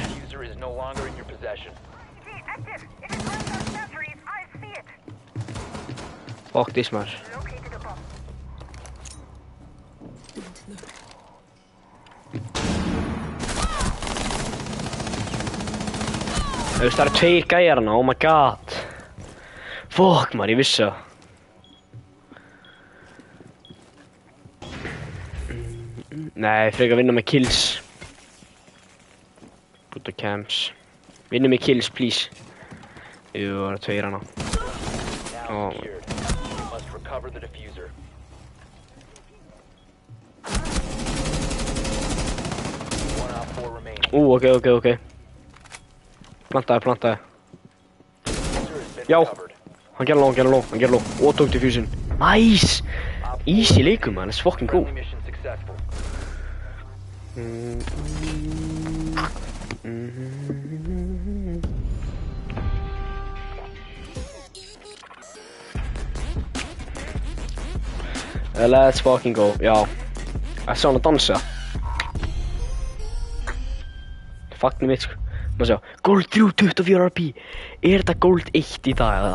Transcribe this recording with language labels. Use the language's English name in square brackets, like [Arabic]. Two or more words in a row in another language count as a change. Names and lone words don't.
[English] User is no longer in your possession. Fuck this maður. [Icelandic] Það eru tveir gæjar hana, [English] oh my god. [Icelandic] Fuck maður, ég vissi það. Nei, frekar vinna með kills. Puta camps. Vinna með kills, please. Jú, það eru tveir hana. [English] Now secured. You must recover the diffuser. One op 4 remaining. [Icelandic] Ok. Plantaði. Já, hann gerði lóg. Og tók diffusion. Nice! [English] Easy leikum, man, let's fucking go. Friendly mission successful. Let's fucking go, [Icelandic] já. Ég sá hann að dansa. Fagnum mitt, sko. Má sjá, Gold 3, 24 RP. Þetta Gold 1 í dag, eða?